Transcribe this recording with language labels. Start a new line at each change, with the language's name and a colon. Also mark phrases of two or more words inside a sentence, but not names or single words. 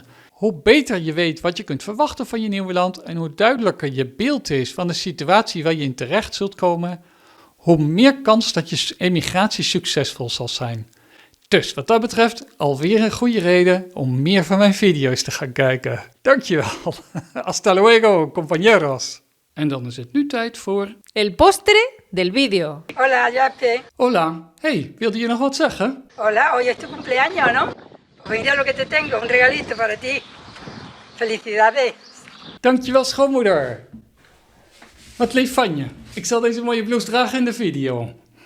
Dutch: Hoe beter je weet wat je kunt verwachten van je nieuwe land en hoe duidelijker je beeld is van de situatie waar je in terecht zult komen, hoe meer kans dat je emigratie succesvol zal zijn. Dus wat dat betreft alweer een goede reden om meer van mijn video's te gaan kijken. Dankjewel.
Spanish: Hasta luego, compañeros.
Dutch: En dan is het nu tijd voor
Spanish: El postre del video. Hola, Yape. Hola.
Dutch: Hey, wilde je nog wat zeggen?
Spanish: Hola, hoy es tu cumpleaños, ¿no? Pues mira lo que te tengo, un regalito para ti. Felicidades.
Dutch: Dankjewel, schoonmoeder. Wat lief van je. Ik zal deze mooie blouse dragen in de video.